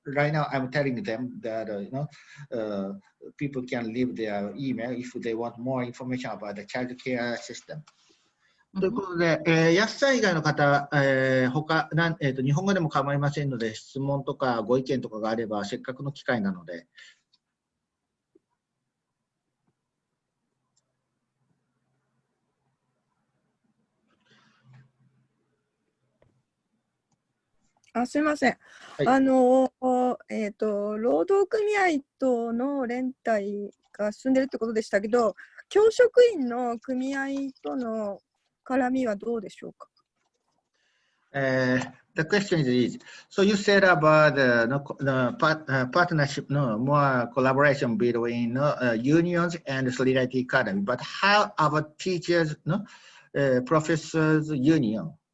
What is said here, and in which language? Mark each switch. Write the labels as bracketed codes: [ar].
[en] Right now, I'm telling them that people can leave their email if they want more information about the child care system. [ja] ということで、安さん以外の方、日本語でも構いませんので、質問とかご意見とかがあれば、せっかくの機会なので。すみません。はい、労働組合との連帯が進んでいるということでしたけど、教職員の組合との絡みはどうでしょうか。 [en] The question is easy. So you said about the partnership, more collaboration between unions and Solidarity Academy. But how about teachers, professors union?